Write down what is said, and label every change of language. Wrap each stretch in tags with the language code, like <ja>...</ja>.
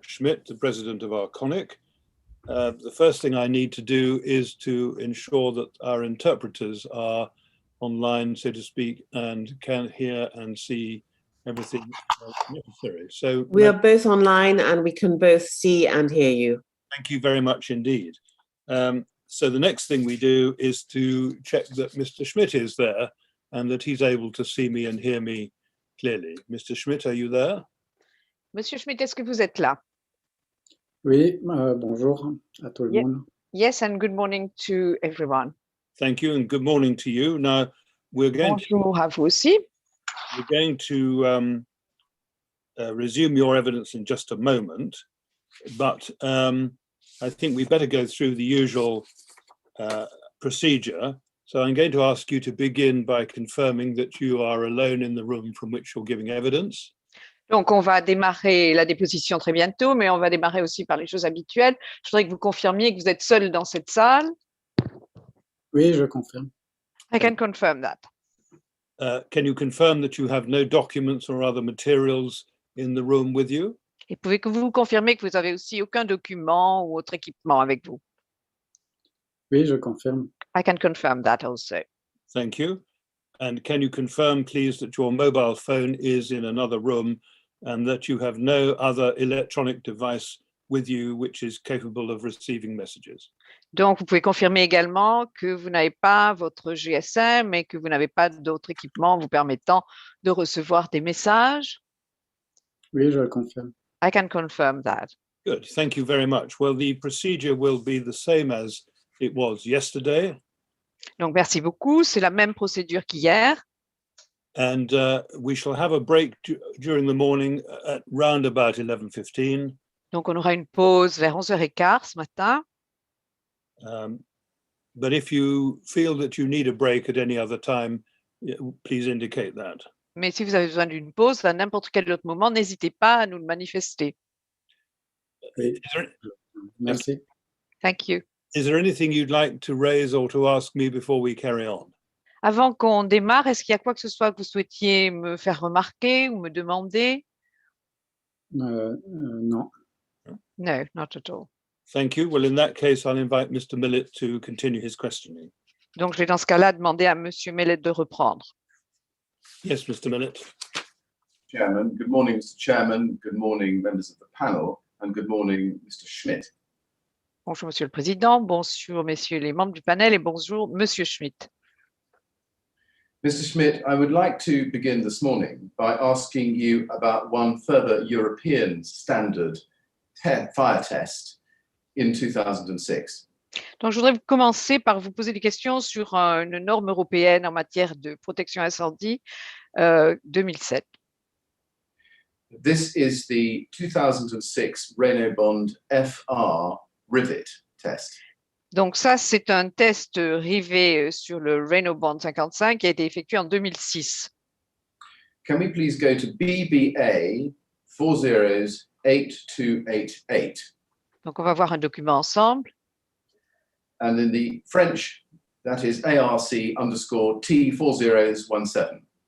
<en>Schmidt, the president of Arconic. The first thing I need to do is to ensure that our interpreters are online, so to speak, and can hear and see everything necessary. So we are both online and we can both see and hear you. Thank you very much indeed. So the next thing we do is to check that Mr. Schmidt is there and that he's able to see me and hear me clearly. Mr. Schmidt, are you there?</en> <fr>Monsieur Schmidt, est-ce que vous êtes là? Oui, bonjour à tout le monde.</fr> <en>Yes, and good morning to everyone. Thank you, and good morning to you. Now, we're going</en> <fr>Bonjour à vous aussi.</fr> <en>to resume your evidence in just a moment, but I think we better go through the usual procedure. So I'm going to ask you to begin by confirming that you are alone in the room from which you're giving evidence.</en> <fr>Donc, on va démarrer la déposition très bientôt, mais on va démarrer aussi par les choses habituelles. Je voudrais que vous confirmiez que vous êtes seul dans cette salle. Oui, je confirme.</fr> <en>I can confirm that. Can you confirm that you have no documents or other materials in the room with you?</en> <fr>Et pouvez-vous confirmer que vous avez aussi aucun document ou autre équipement avec vous? Oui, je confirme.</fr> <en>I can confirm that also. Thank you. And can you confirm, please, that your mobile phone is in another room and that you have no other electronic device with you which is capable of receiving messages?</en> <fr>Donc, vous pouvez confirmer également que vous n'avez pas votre GSM et que vous n'avez pas d'autres équipements vous permettant de recevoir des messages? Oui, je le confirme.</fr> <en>I can confirm that. Good, thank you very much. Well, the procedure will be the same as it was yesterday.</en> <fr>Donc, merci beaucoup. C'est la même procédure qu'hier.</fr> <en>And we shall have a break during the morning at round about 11:15.</en> <fr>Donc, on aura une pause vers 11h15 ce matin.</fr> <en>But if you feel that you need a break at any other time, please indicate that.</en> <fr>Mais si vous avez besoin d'une pause à n'importe quel autre moment, n'hésitez pas à nous le manifester. Oui. Merci.</fr> <en>Thank you. Is there anything you'd like to raise or to ask me before we carry on?</en> <fr>Avant qu'on démarre, est-ce qu'il y a quoi que ce soit que vous souhaitiez me faire remarquer ou me demander? Non.</fr> <en>No, not at all. Thank you. Well, in that case, I'll invite Mr. Millett to continue his questioning.</en> <fr>Donc, je vais dans ce cas-là demander à Monsieur Mellet de reprendre.</fr> <en>Yes, Mr. Millett. Chairman. Good morning, Mr. Chairman. Good morning, members of the panel, and good morning, Mr. Schmidt.</en> <fr>Bonjour, Monsieur le Président. Bonjour, messieurs les membres du panel et bonjour, Monsieur Schmidt.</fr> <en>Mr. Schmidt, I would like to begin this morning by asking you about one further European standard fire test in 2006.</en> <fr>Donc, je voudrais commencer par vous poser des questions sur une norme européenne en matière de protection incendie 2007.</fr> <en>This is the 2006 Renault Bond FR rivet test.</en> <fr>Donc, ça, c'est un test rivet sur le Renault Bond 55 qui a été effectué en 2006.</fr> <en>Can we please go to Bba 408288?</en> <fr>Donc, on va voir un document ensemble.</fr> <en>And in the French, that is ARC_T4017.</en>